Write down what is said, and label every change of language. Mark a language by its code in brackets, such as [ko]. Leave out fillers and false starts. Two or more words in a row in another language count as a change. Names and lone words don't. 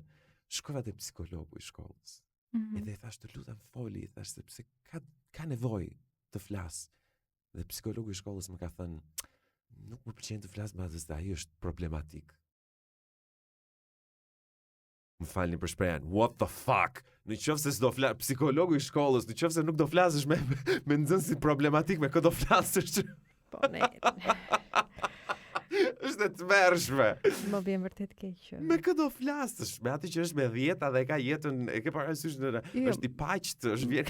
[sq] Shkova te psikologu I shkollës. Edhe I thash të lutem foli, I thash sepse ka nevojë të flas. Dhe psikologu I shkollës më ka thënë, nuk më pëlqen të flas me atë, ai është problematik. Më falni për shprehjen. [en] What the fuck? [sq] Në qoftë se s'do flas psikologu I shkollës, në qoftë se nuk do flasësh me nxënësin problematik, me kë do flasësh? Po ne. Është e tmerrshme. Më vjen vërtet keq. Me kë do flasësh? Me atë që është me 10 dhe ka jetën, e ke parasysh është I paqt, është vjen.